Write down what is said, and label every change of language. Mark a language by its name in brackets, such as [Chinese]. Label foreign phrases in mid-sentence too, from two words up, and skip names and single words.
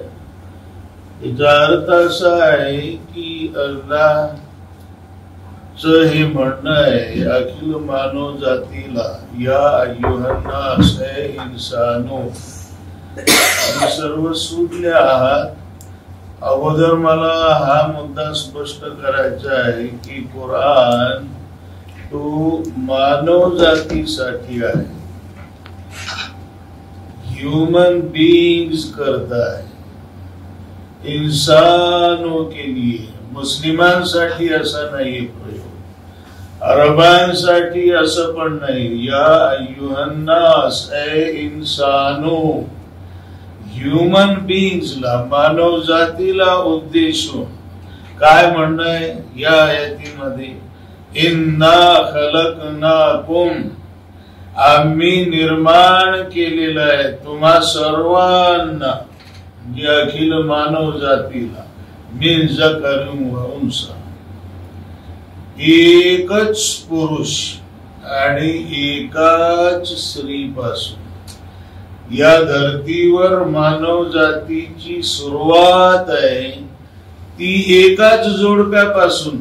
[Marathi] याचा अर्थ असा आहे की अल्लाहचं हे म्हणणं आहे अखिल मानव जातीला, [Arabic] يا أيها الناس, [Marathi] हे इन्सानो, तुम्ही सर्व सुटले आहात। अगोदर मला हा मुद्दा स्पष्ट करायचा आहे की कुराण तो मानव जातीसाठी आहे, [English] human beings [Hindi] करता है, इंसानों के लिए। [Marathi] मुस्लिमांसाठी असा नाही प्रयोग, अरबांसाठी असं पण नाही। [Arabic] يا أيها الناس, [Marathi] ए इन्सानो, [English] human beingsला, [Marathi] मानव जातीला उद्देशून काय म्हणणं आहे या आयतीमध्ये? [Arabic] إنا خلقناكم, [Marathi] आम्ही निर्माण केलेलं आहे तुम्हा सर्वांना, जे अखिल मानव जातीला, [Arabic] من ذكر وأنثى, [Marathi] एकच पुरुष आणि एकाच स्त्रीपासून, या धर्तीवर मानव जातीची सुरुवात आहे ती एकाच जोडप्यापासून.